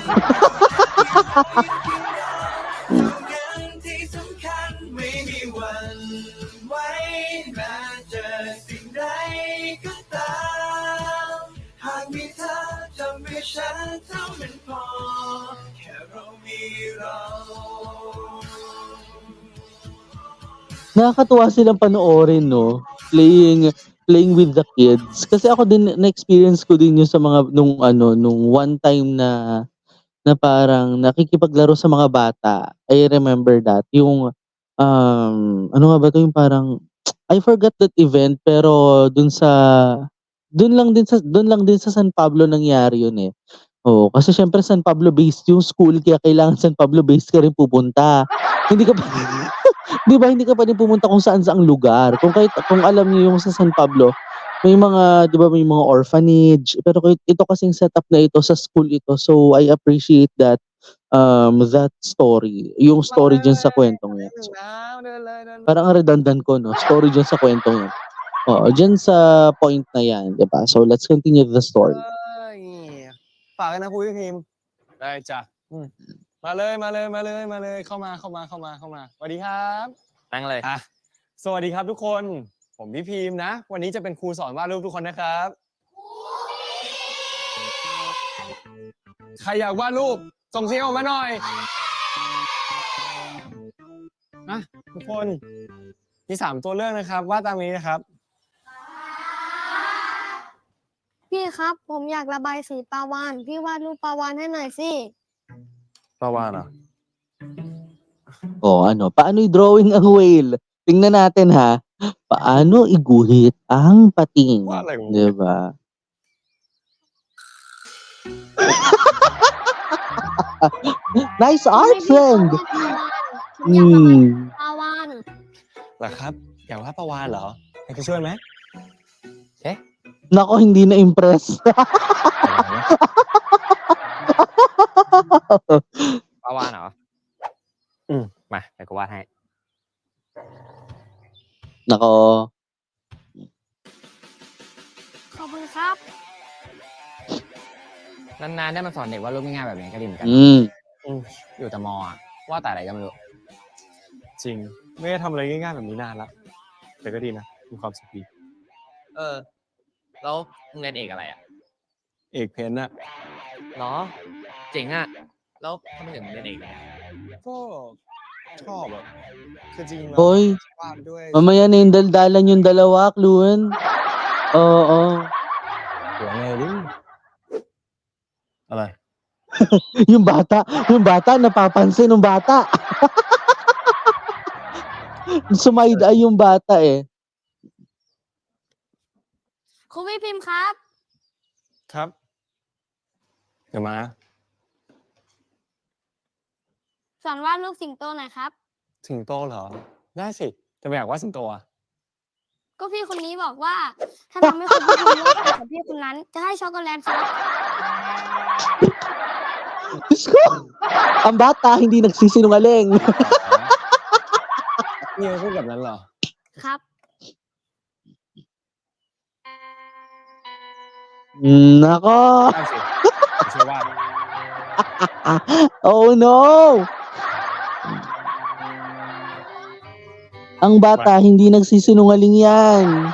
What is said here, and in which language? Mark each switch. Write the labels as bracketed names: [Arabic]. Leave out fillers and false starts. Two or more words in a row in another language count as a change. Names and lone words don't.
[Thai] ที่สำคัญไม่มีวันไว้แม้เจอสิ่งใดก็ตามหากมีเธอทำให้ฉันเท่านั้นพอแค่เรามีเรา [Filipino] Nakakatuwa silang panoorin 'no, [English] playing with the kids. [Filipino] Kasi ako din na-experience ko din 'yun sa mga nung [English] one time [Filipino] na parang nakikipaglaro sa mga bata. [English] I remember that [Filipino] ano nga ba 'to, yung parang [English] I forgot that event [Filipino] pero dun lang din sa San Pablo nangyari 'yun, eh. Oo, kasi siyempre San Pablo based yung school kaya kailangan San Pablo based ka rin pupunta. Hindi ka pa 'di ba hindi ka puwedeng pumunta kung saan-saang lugar. Kung alam niyo yung sa San Pablo, may mga 'di ba may mga orphanage, pero ito kasing setup na ito sa school ito. [English] So, I appreciate that story, [Filipino] yung story diyan sa kuwentong 'yan. So, [Thai] เดินเลยเดิน [Filipino] parang ang redundant ko 'no, story diyan sa kuwentong 'yan. Oo, diyan sa point na 'yan, 'di ba? [English] So, let's continue the story. [Thai] ฝากกันนะคุยกับพิมพ์ได้จ้ะมาเลยเข้ามาสวัสดีครับนั่งเลยอ่ะสวัสดีครับทุกคนผมพี่พิมพ์นะ วันนี้จะเป็นครูสอนวาดรูปทุกคนนะครับ ใครอยากวาดรูปส่งเสียงออกมาหน่อยนะทุกคนมี3ตัวเลือกนะครับวาดตามนี้นะครับ พี่ครับผมอยากระบายสีปลาวาฬพี่วาดรูปปลาวาฬให้หน่อยสิ Pawana. [Filipino] Oh, ano, paano i-drawing ang whale? Tingnan natin ha. Paano iguhit ang pating, Wala yung 'di ba? [English] Nice art, [Thai] ให้พี่ [English] friend. [Thai] วาดปลาวาฬผมอยากระบายสีปลาวาฬ เหรอครับอยากวาดปลาวาฬเหรอให้กูช่วยไหม [Filipino] Nako, hindi na-impress. [Thai] ปลาวาฬเหรอมาเดี๋ยวกูวาดให้ [Filipino] Nako. [Thai] ขอบคุณครับ นานๆได้มาสอนเด็กวาดรูปง่ายๆแบบนี้ก็ดีเหมือนกัน อยู่แต่มออะวาดแต่อะไรก็ไม่รู้ จริงไม่ได้ทำอะไรง่ายๆแบบนี้นานละแต่ก็ดีนะมีความสุขดี แล้วมึงเรียนเอกอะไรอ่ะ เอกเพนน่ะ เหรอเจ๋งอ่ะแล้วทำไมถึงเรียนเอกอะ ก็ชอบแบบคือจริงๆ [Filipino] Hoy, [Thai] วาดด้วย [Filipino] mamaya na yung daldalan yung dalawa, Kluan. Oo. [Thai] หัวไงดิอะไร [Filipino] Yung bata napapansin nung bata. Sumide-eye yung bata eh. [Thai] ครูพี่พิมพ์ครับ ครับเดี๋ยวมา สอนวาดรูปสิงโตหน่อยครับ สิงโตเหรอได้สิจะไปอยากวาดสิงโตอ่ะ ก็พี่คนนี้บอกว่า ถ้าทำให้คนที่คุณเลือกไปกับพี่คนนั้น จะให้ช็อกโกแลตครับ [Filipino] Diyos ko! Ang bata, hindi nagsisinungaling. [Thai] นี่มันพูดแบบนั้นเหรอ ครับ [Filipino] Nako! [Thai] ได้สิไม่ใช่ว่า [English] Oh no! [Filipino] Ang bata, hindi nagsisinungaling yan.